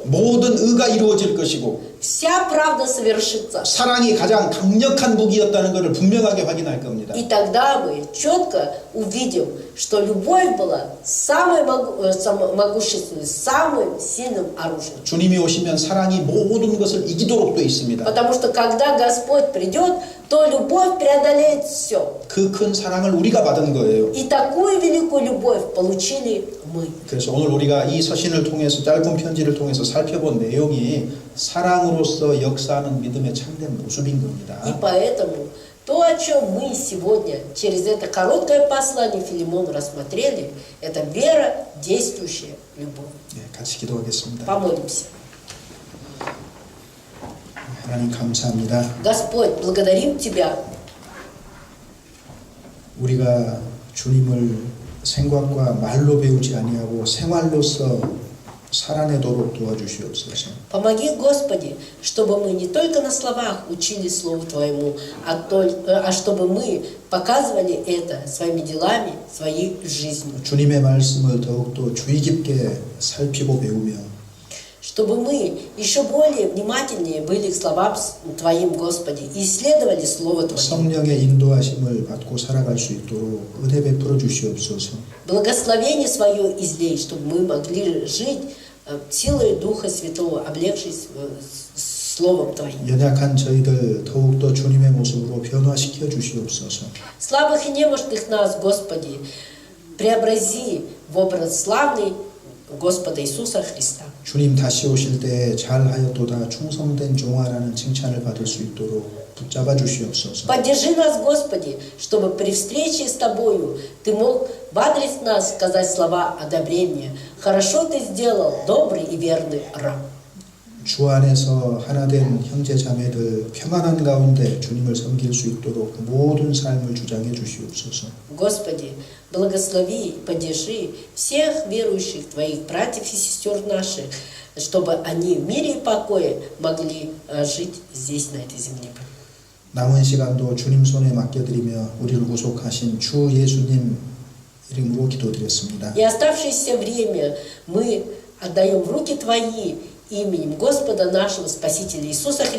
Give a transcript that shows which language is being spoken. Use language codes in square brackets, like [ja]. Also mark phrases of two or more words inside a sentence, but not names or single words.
[ko] 모든 의가 이루어질 것이고 [ru] вся правда совершится. [ko] 사랑이 가장 강력한 무기였다는 것을 분명하게 확인할 겁니다. [ru] И тогда мы четко увидим, что любовь была самой могущественной, самым сильным оружием. [ko] 주님이 오시면 사랑이 모든 것을 이기도록 되어 있습니다. [ru] Потому что когда Господь придет, то любовь преодолеет все. [ko] 그 큰 사랑을 우리가 받은 거예요. [ru] И такую великую любовь получили мы. [ko] 그래서 오늘 우리가 이 서신을 통해서 짧은 편지를 통해서 살펴본 내용이 사랑으로서 역사하는 믿음의 참된 모습인 겁니다. [ru] И поэтому то, о чем мы сегодня через это короткое послание Филимону рассмотрели, это вера, действующая любовь. [ko] 네, 같이 기도하겠습니다. [ru] Помолимся. [ko] 하나님 감사합니다. [ru] Господь, благодарим Тебя. [ko] 우리가 주님을 생각과 말로 배우지 아니하고 생활로서 살아내도록 도와주시옵소서. [ru] Помоги, Господи, чтобы мы не только на словах учили Слову Твоему, а чтобы мы показывали это своими делами, своей жизнью. [ko] 주님의 말씀을 더욱더 주의 깊게 살피고 배우며 [ru] Чтобы мы еще более внимательнее были к словам Твоим, Господи, и исследовали Слово Твое. [ko] 성령의 인도하심을 받고 살아갈 수 있도록 은혜 베풀어 주시옵소서. [ru] Благословение свое излей, чтобы мы могли жить силой Духа Святого, облегшись Словом Твоим. [ko] 연약한 저희들 더욱더 주님의 모습으로 변화시켜 주시옵소서. [ru] Слабых и немощных нас, Господи, преобрази в образ славный Господа Иисуса Христа. [ko] 주님 다시 오실 때 잘하였도다 충성된 종아라는 칭찬을 받을 수 있도록 붙잡아 주시옵소서. [ru] Поддержи нас, Господи, чтобы при встрече с Тобою Ты мог в адрес нас сказать слова одобрения. Хорошо Ты сделал, добрый и верный раб. [ko] 주 안에서 하나된 형제 자매들 평안한 가운데 주님을 섬길 수 있도록 모든 삶을 주장해 주시옵소서. [ru] Господи, благослови и поддержи всех верующих Твоих братьев и сестер наших, чтобы они в мире и покое могли жить здесь, на этой земле. [ko] 남은 시간도 주님 손에 맡겨드리며 우리를 구속하신 주 예수님 이름으로 기도드렸습니다. [ru] И оставшееся время мы отдаем в руки Твои именем Господа нашего Спасителя Иисуса Христа.